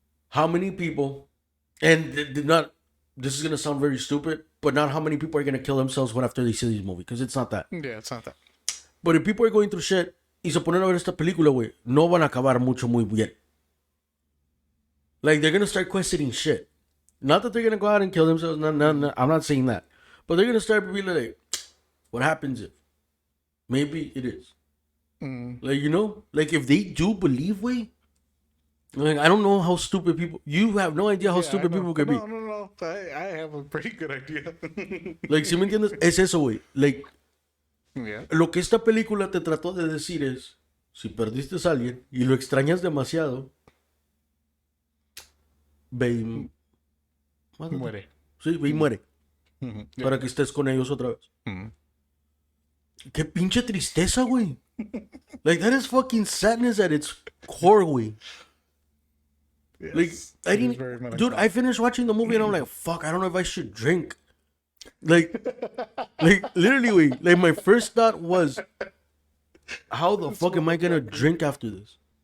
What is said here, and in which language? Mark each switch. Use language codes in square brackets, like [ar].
[en] How many people, and this is going to sound very stupid, but not how many people are going to kill themselves after they see this movie, because it's not that. Yeah, it's not that. But if people are going through shit [es] y se ponen a ver esta película, güey, no van a acabar muy bien. [en] Like, they're going to start questioning shit. Not that they're going to go out and kill themselves. No, I'm not saying that. But they're going to start being like, what happens if? Maybe it is. Like, like, if they do believe, way, like, I don't know how stupid people, you have no idea how stupid people can be. No. I have a pretty good idea. [es] Like, si me entiendes, es eso, güey. Like, [en] yeah. [es] lo que esta película te trató de decir es, si perdiste a alguien y lo extrañas demasiado, ve y... Muere. Sí, ve y muere. [en] Yeah. [es] Para que estés con ellos otra vez. Qué pinche tristeza, güey. [en] Like, that is fucking sadness at its core, güey. Yes, Like, I it is didn't... very Dude, melancholic. I finished watching the movie and I'm like, fuck, I don't know if I should drink. Like, literally, güey. Like, my first thought was, how the fuck am I gonna drink after this?